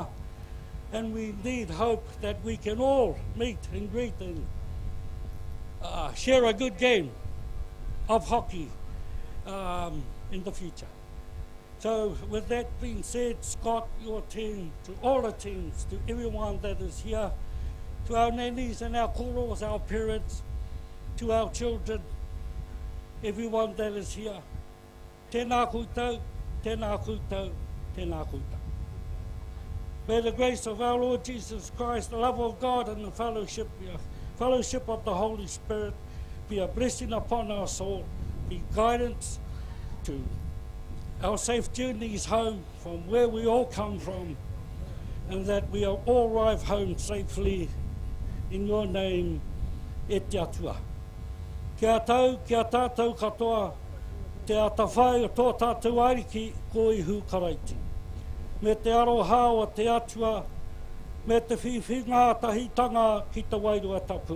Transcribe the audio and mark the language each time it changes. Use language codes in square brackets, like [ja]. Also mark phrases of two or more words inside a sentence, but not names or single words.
[en] And we indeed hope that we can all meet and greet and share a good game of hockey in the future. So with that being said, Scott, your team, to all the teams, to everyone that is here, to our nannies and our koros, our parents, to our children, everyone that is here, [mi] tēnā koutou, tēnā koutou, tēnā koutou. [en] May the grace of our Lord Jesus Christ, the love of God, and the fellowship of the Holy Spirit be a blessing upon us all, be guidance to our safe journeys home from where we all come from, and that we all arrive home safely. In your name, [mi] e te atua. Kia tātou katoa, te atawhai o tō tātou ariki ko ihu karaiti. Me te aroha o te atua, me te whiwhinga tahitanga ki te wairua tapu.